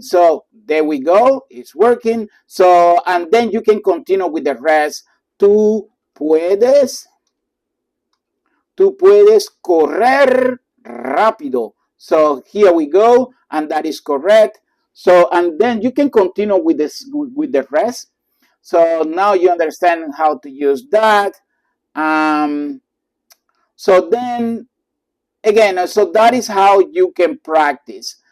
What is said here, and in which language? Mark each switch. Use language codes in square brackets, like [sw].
[en] So there we go, it's working. So, and then you can continue with the rest. [es] Puedes, tú puedes correr rápido. [en] So here we go, and that is correct. So, and then you can continue with this, with the rest. So now you understand how to use that. So then again, so that is how you can practice.